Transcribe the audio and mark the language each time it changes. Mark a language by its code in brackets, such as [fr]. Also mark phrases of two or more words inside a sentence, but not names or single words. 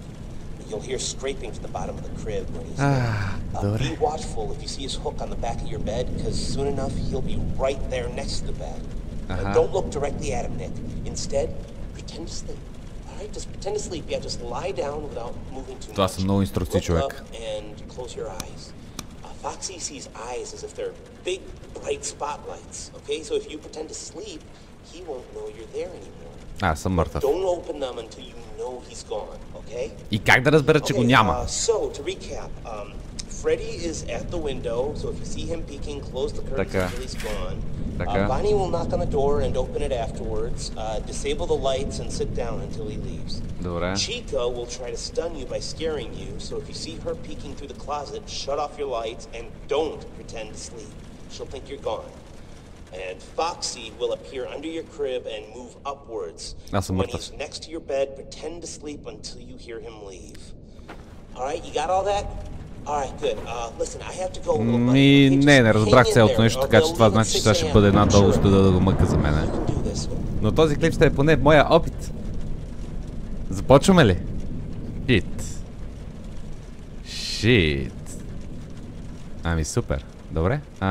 [en] You'll hear scraping to the bottom of the crib when he's [bg] добре. [en] be watchful if you see his hook on the back of your bed, because soon enough he'll be right there next to the bed. Don't look directly at him, Nick. Instead, pretend to sleep. Alright, just pretend to sleep. Yeah, just lie down without moving too [bg] Това [en] much. [bg] са много инструкции, [en] Look [bg] човек. [en] up and close your eyes. Foxy sees eyes as if they're big, bright spotlights. Okay, so if you pretend to sleep, he won't know you're there anymore. [bg] Аз съм мъртъв. [en] Don't open them until you know he's gone, okay? [bg] И как да разбера, че го няма? [en] So, to recap, Freddy is at the window, so if you see him peeking, close the curtains [bg] Така. [en] until he's gone. [bg] Така. [en] Bonnie will knock on the door and open it afterwards. Disable the lights and sit down until he leaves. [bg] Добре. [en] Chica will try to stun you by scaring you, so if you see her peeking through the closet, shut off your lights and don't pretend to sleep. She'll think you're gone. And Foxy will appear under your crib and move upwards. [bg] Аз съм [en] When [bg] мъртъв. [en] he's next to your bed, pretend to sleep until you hear him leave. Alright, you got all that? Alright, good. Listen, I have to go. [bg] Ми, не разбрах цялото нещо, така че това значи, че сега ще бъде една долу студа да го мъка за мене. Но този клип ще е поне моя опит. Започваме ли? Шит. Ами супер. Добре.